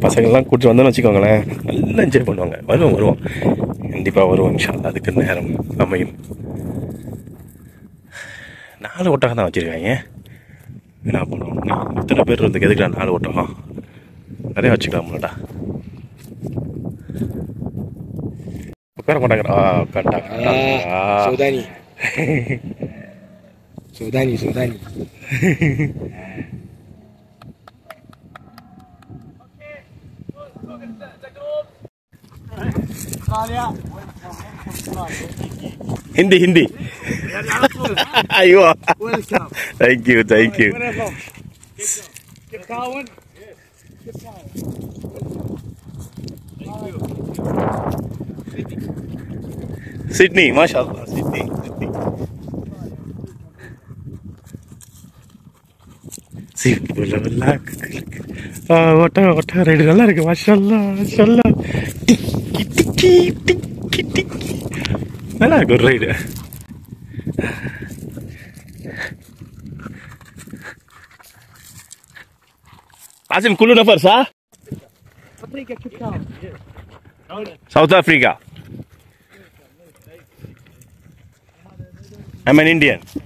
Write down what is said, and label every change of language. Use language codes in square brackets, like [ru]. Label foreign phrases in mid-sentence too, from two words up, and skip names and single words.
[ta] பசங்கள்லாம் கூப்பிட்டு வந்தோன்னு வச்சுக்கோங்களேன், நல்லா என்ஜாய் பண்ணுவாங்க. வருவோம் கண்டிப்பாக வருவோம் [ar] إن شاء الله. [ta] அதுக்கு நேரம் அமையும். 4 ஒட்டகம் தான் வச்சுருக்காங்க. என்ன பண்ணுவோம், இத்தனை பேர் இருந்துக்கு எதுக்குடா 4 ஒட்டகம்? நிறையா வச்சுக்கலாம்லடா. உட்கார மாட்டாங்க. [en] Sudani. Hindi. Ayo. Thank you. Sydney, mashallah, Sydney. [ta] ஒட்டகம் ரைடு நல்லா இருக்கு. மாஷல்லா நல்லா இருக்கு ஒரு ரைடு. [ar] Azim, كله نفر صح؟ [en] South Africa. I'm an Indian.